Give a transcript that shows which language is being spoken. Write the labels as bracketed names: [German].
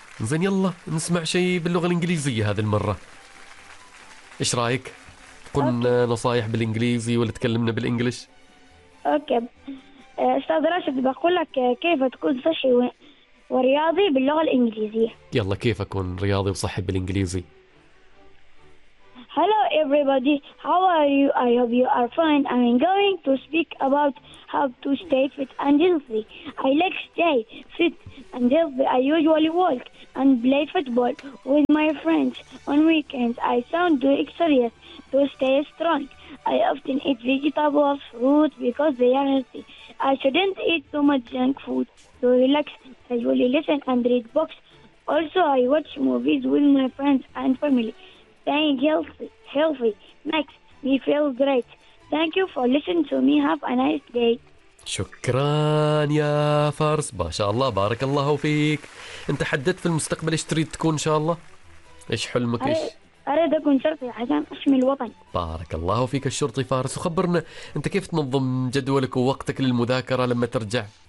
[Arabic] زين يلا نسمع شيء باللغة الإنجليزية هذه المرة، إيش رأيك؟ قلنا نصايح بالإنجليزي ولا تكلمنا بالإنجليش؟ أوكي أستاذ راشد، بقول لك كيف تكون صحي ورياضي باللغة الإنجليزية. يلا كيف أكون رياضي وصحي بالإنجليزي؟ [English] Hello everybody, how are you? I hope you are fine. I'm going to speak about how to stay fit and healthy. I like stay fit and healthy. I usually walk and play football with my friends on weekends. I sound to exercise to stay strong. I often eat vegetables, fruits because they are healthy. I shouldn't eat too much junk food to relax. I usually listen and read books. Also, I watch movies with my friends and family. Staying healthy makes me feel great. Thank you for listening to me. Have a nice day. [Arabic] شكرا يا فارس، ما شاء الله بارك الله فيك. انت حددت في المستقبل ايش تريد تكون ان شاء الله؟ ايش حلمك؟ ايش؟ أريد أكون شرطي عشان أحمي الوطن. بارك الله فيك الشرطي فارس. وخبرنا انت كيف تنظم جدولك ووقتك للمذاكرة لما ترجع؟